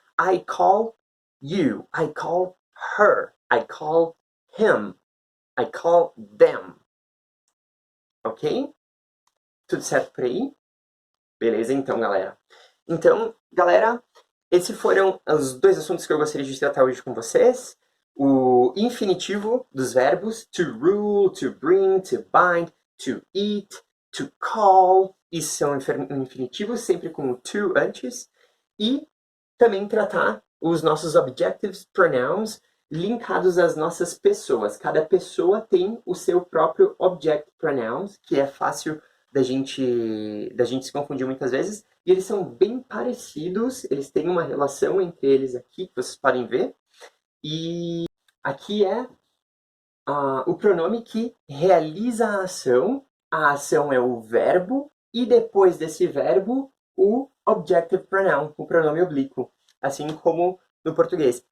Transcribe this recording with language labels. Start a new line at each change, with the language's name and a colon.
English: I call you. I call her. I call him. I call them. Ok?
Portuguese: Tudo certo por aí? Beleza, então, galera. Então, galera, esses foram os dois assuntos que eu gostaria de tratar hoje com vocês. O infinitivo dos verbos
English: to rule, to bring, to bind, to eat, to call.
Portuguese: Isso são infinitivos, sempre com o to antes. E também tratar os nossos objectives pronouns linkados às nossas pessoas. Cada pessoa tem o seu próprio object pronouns, que é fácil da gente se confundir muitas vezes, e eles são bem parecidos, eles têm uma relação entre eles aqui, que vocês podem ver, e aqui é o pronome que realiza a ação é o verbo, e depois desse verbo, o objective pronoun, o pronome oblíquo, assim como no português.